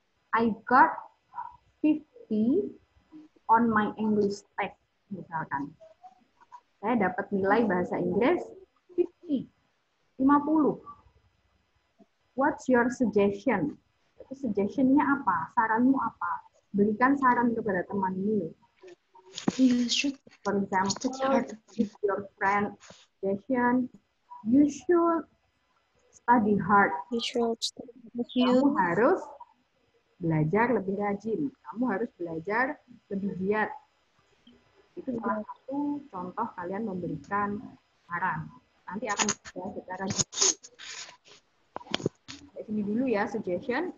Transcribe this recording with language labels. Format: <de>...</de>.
<en>I got 50 on my English test,</en> <id>misalkan. Saya dapat nilai bahasa Inggris 50.</id> <en>What's your suggestion?</en> <id>Itu suggestion-nya apa? Saranmu apa? Berikan saran kepada temanmu.</id> <en>For example, if your friend suggestion, you should study hard.</en> <id>Kamu harus belajar lebih rajin. Kamu harus belajar lebih giat. Itu salah satu contoh kalian memberikan saran. Nanti akan dibahas secara detail. Dari sini dulu ya, suggestion.</id>